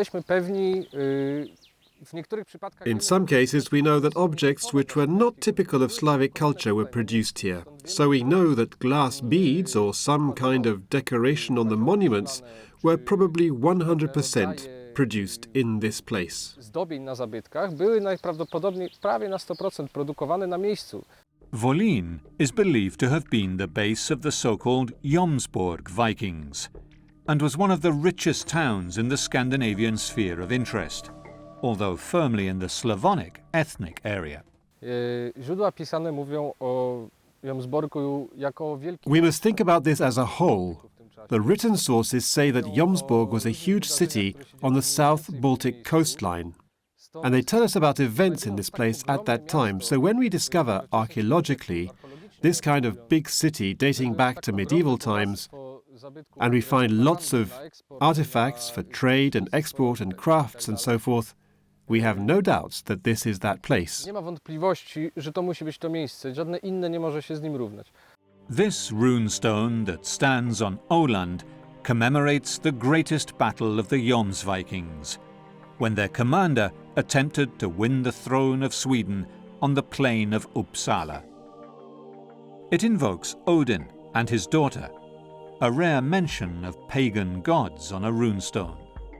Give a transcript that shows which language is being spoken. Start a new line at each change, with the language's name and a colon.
English: In some cases, we know that objects which were not typical of Slavic culture were produced here. So we know that glass beads or some kind of decoration on the monuments were probably 100% produced in this place.
Polish: Zdobień na zabytkach były najprawdopodobniej prawie na 100% produkowane na miejscu.
English: Wolin is believed to have been the base of the so-called Jomsborg Vikings and was one of the richest towns in the Scandinavian sphere of interest, although firmly in the Slavonic ethnic area.
Polish: Źródła pisane mówią o Jomsborgu jako wielkim...
English: We must think about this as a whole. The written sources say that Jomsborg was a huge city on the South Baltic coastline, and they tell us about events in this place at that time. So when we discover archaeologically this kind of big city dating back to medieval times, and we find lots of artifacts for trade and export and crafts and so forth, we have no doubts that this is that place.
Polish: Nie ma wątpliwości, że to musi być to miejsce. Żadne inne nie może się z nim równać.
English: This runestone that stands on Åland commemorates the greatest battle of the Jomsvikings, when their commander attempted to win the throne of Sweden on the plain of Uppsala. It invokes Odin and his daughter, a rare mention of pagan gods on a runestone.